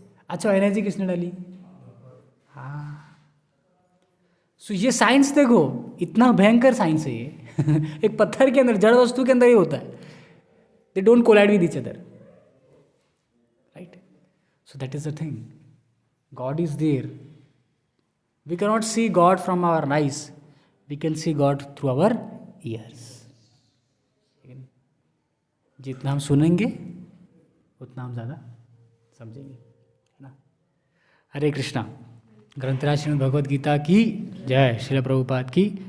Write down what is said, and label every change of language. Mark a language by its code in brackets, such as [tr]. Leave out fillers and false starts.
[hi] अच्छा, एनर्जी किसने डाली? हाँ। सो ये साइंस देखो, इतना भयंकर साइंस है ये एक पत्थर के अंदर, जड़ वस्तु के अंदर ये होता है। [en] They don't collide with each other, right. So that is the thing, God is there. We cannot see God from our eyes, we can see God through our ears. [hi] जितना हम सुनेंगे उतना हम ज़्यादा समझेंगे, है ना। हरे कृष्णा। ग्रंथराज श्रीमद् भगवद गीता की जय। श्रील प्रभुपाद की